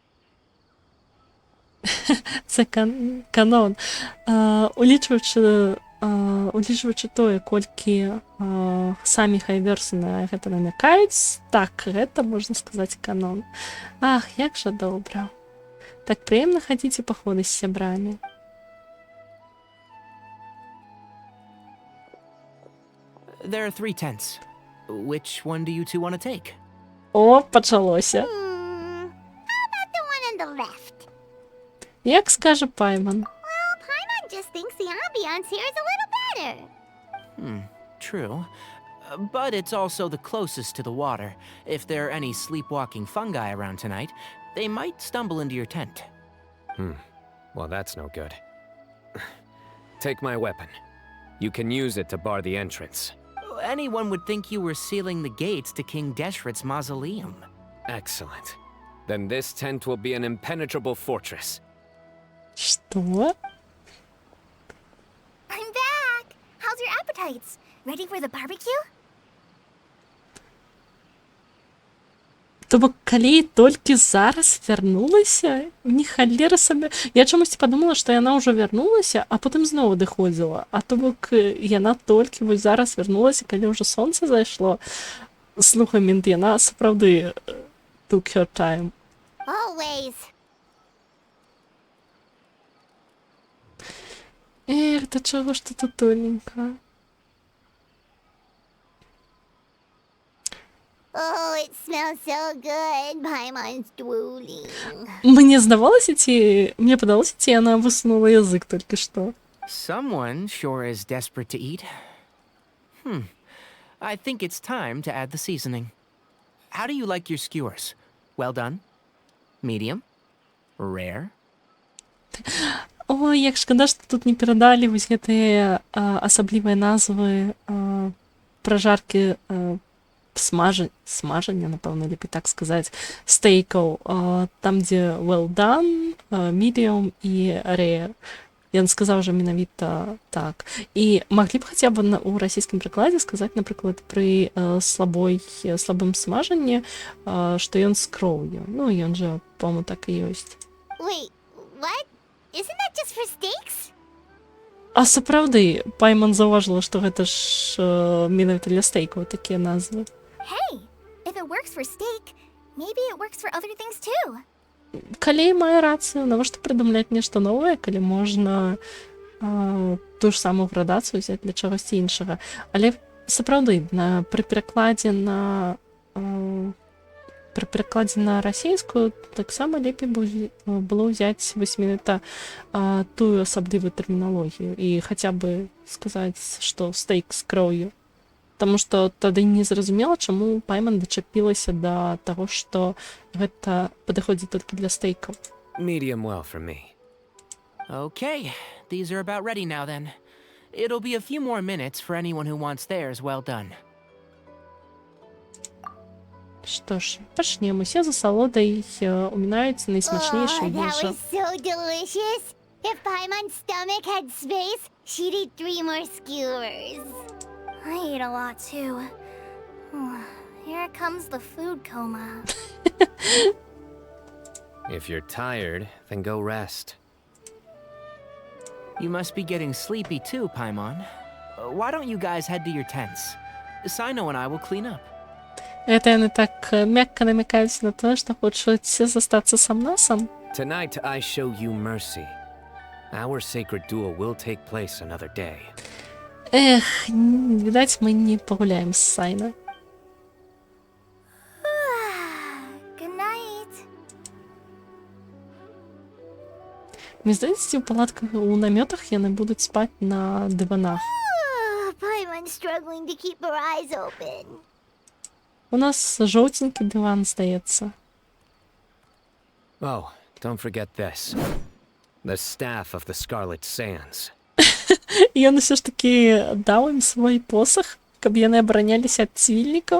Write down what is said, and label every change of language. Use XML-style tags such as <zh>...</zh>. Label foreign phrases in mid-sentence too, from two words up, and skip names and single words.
<uk>Це канон.</uk> <be>Улічуючи улічваючы тое, колькі самі хайверсы на гэта намякаюць, так, гэта, можна сказаць, канон. Ах, як жа добра. Так прыемна хадзіць у паходы з сябрамі.</be> <en>There are 3 tents. Which one do you two want to take?</en> <be>О, пачалося.</be> <en>How about the one on the left?</en> <be>Як скаже Пайман.</be> <en>Well, Paimon just thinks the ambiance here is a little better. True. But it's also the closest to the water. If there are any sleepwalking fungi around tonight, they might stumble into your tent. Well, that's no good. Take my weapon. You can use it to bar the entrance. Anyone would think you were sealing the gates to King Deshret's mausoleum. Excellent. Then this tent will be an impenetrable fortress.</en> <ru>Что?</ru> <en>I'm back! How's your appetites? Ready for the barbecue?</en> <be>То бок, калі толькі зараз вярнулася, ні халеры сабе. Я чамусьці падумала, што яна ўжо вярнулася, а потым зноў адыходзіла. А то бок, яна толькі вось зараз вярнулася, калі ўжо сонца зайшло. Слухай, Мінт, яна сапраўды</be> <en>took her time. Always.</en> <be>Эх, да чаго ж ты тут тоненька?</be> <en>Oh, it smells so good. Paimon's drooling.</en> <be>Мне здавалася, ці... Мне падалося, ці яна высунула язык толькі што.</be> <en>Someone sure is desperate to eat. I think it's time to add the seasoning. How do you like your skewers? Well done? Medium? Rare?</en> <be>Ой, як шкада, што тут не перадалі вось гэтыя асаблівыя назвы пражаркі смажання, напэўна, лепей так сказаць, стейкаў, там, дзе</be> <en>well done, medium</en> <be>і rare. Ён сказаў жа менавіта так. І маглі б хаця б у расійскім прыкладзе сказаць, напрыклад, пры слабым смажанні, што ён з кроўю. Ну, ён жа, по-моему, так і ёсць.</be> <en>Wait, what? Isn't that just for steaks?</en> <be>А сапраўды, Пайман заўважыла, што гэта ж менавіта для стейкаў такія назвы.</be> <en>Hey, if it works for steak, maybe it works for other things too.</en> <be>Калі мае рацыю, навошта прыдумляць нешта новае, калі можна ту ж самую градацыю взяць для чагосьці іншага. Але сапраўды, пры перакладзе на расейскую таксама лепей было ўзяць вось менавіта тую асаблівую тэрміналогію і хаця бы сказаць, што стейк з кроўю. Таму што тады не зразумела, чаму Пайман дачапілася да таго, што гэта падыходзіць толькі для стейкаў.</be> <en>Medium well for me. Okay, these are about ready now then. It'll be a few more minutes for anyone who wants theirs well done.</en> <be>Што ж, пачнем. Усе за салодай умінаюцца найсмачнейшай</be> <en>that</en> <be>ежа.</be> <en>was so delicious. If Paimon's stomach had space, she'd eat 3 more skewers. I ate a lot too. Here comes the food coma. If you're tired, then go rest. You must be getting sleepy too, Paimon. Why don't you guys head to your tents? Sino and I will clean up.</en> <be>Гэта яны так мякка намякаюць на тое, што хочуць застацца сам-насам.</be> <en>Tonight I show you mercy. Our sacred duel will take place another day.</en> <be>Эх, відаць, мы не пагуляем з Сайна.</be> <en>Good night.</en> <be>Мне здаецца, у палатках, у намётах яны будуць спаць на дыванах.</be> <en>Paimon's struggling to keep her eyes open.</en> <be>У нас жоўтенькі дыван, здаецца.</be> <en>Oh, don't forget this. The staff of the Scarlet Sands.</en> <be>І ён усё ж такі даў ім свой посах, каб яны абараняліся ад цвільнікаў.</be>